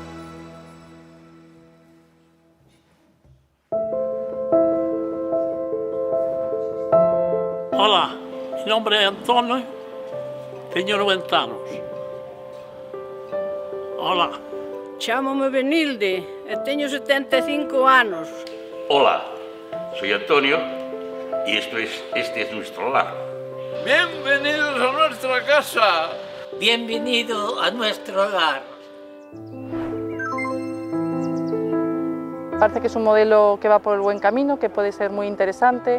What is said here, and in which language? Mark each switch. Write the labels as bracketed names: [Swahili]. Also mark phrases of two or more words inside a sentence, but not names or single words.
[Spanish] Hola, mi nombre es Antonio, tengo 90 anos. Hola. [Galician] Chámome Benilde e teño 75 anos. [Spanish] Hola, soy Antonio, Y este es nuestro hogar. Bienvenidos a nuestra casa. Bienvenido a nuestro hogar. Parece que es un modelo que va por el buen camino, que puede ser muy interesante.